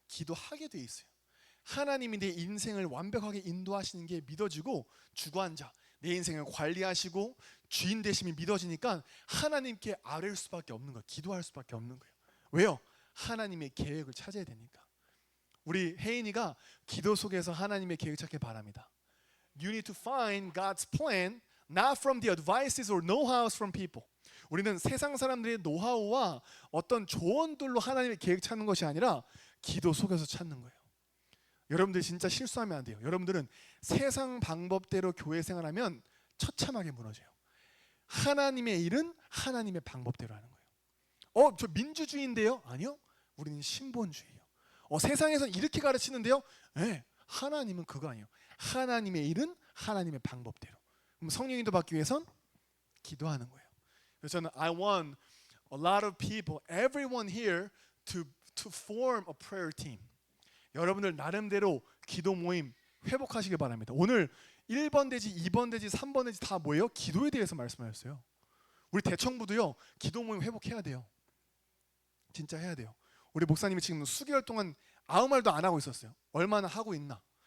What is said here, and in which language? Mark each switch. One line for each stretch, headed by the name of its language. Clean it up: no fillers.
Korean: 기도하게 돼 있어요. 하나님이 내 인생을 완벽하게 인도하시는 게 믿어지고 주관자, 내 인생을 관리하시고 주인 되심이 믿어지니까 하나님께 아뢰일 수밖에 없는 거예요. 기도할 수밖에 없는 거예요. 왜요? 하나님의 계획을 찾아야 되니까. 우리 혜인이가 기도 속에서 하나님의 계획을 찾길 바랍니다.
English: You need to find God's plan not from the advices or know-hows from people.
Korean: 우리는 세상 사람들의 노하우와 어떤 조언들로 하나님의 계획 찾는 것이 아니라 기도 속에서 찾는 거예요. 여러분들 진짜 실수하면 안 돼요. 여러분들은 세상 방법대로 교회 생활하면 처참하게 무너져요. 하나님의 일은 하나님의 방법대로 하는 거예요. 저 민주주의인데요? 아니요. 우리는 신본주의예요. 세상에서 이렇게 가르치는데요? 네, 하나님은 그거 아니에요. 하나님의 일은 하나님의 방법대로. 그럼 성령인도 받기 위해선 기도하는 거예요. 그래서 저는
English: I want a lot of people, everyone here to form a prayer team.
Korean: 여러분들 나름대로 기도 모임 회복하시길 바랍니다. 오늘 1번 대지, 2번 대지, 3번 대지 다 뭐예요? 기도에 대해서 말씀하셨어요. 우리 대청부도요. 기도 모임 회복해야 돼요. 진짜 해야 돼요. 우리 목사님이 지금 수개월 동안 아무 말도 안 하고 있었어요. 얼마나 하고 있나.